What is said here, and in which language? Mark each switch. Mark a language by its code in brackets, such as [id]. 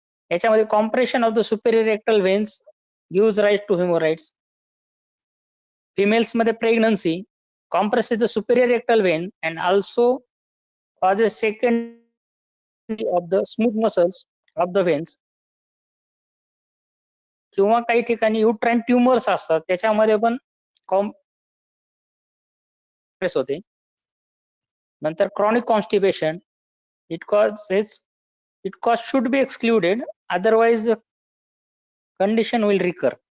[mr] याच्यामध्ये [en] Compression of the superior rectal veins gives rise to hemorrhoids. Females [mr] मध्ये [en] Pregnancy compresses the superior rectal vein and also causes secondary of the smooth muscles of the veins. [mr] किंवा काही ठिकाणी uterine tumours असतात त्याच्यामध्ये पण compress होते. नंतर [en] chronic constipation, it cause should be excluded, otherwise the condition will recur.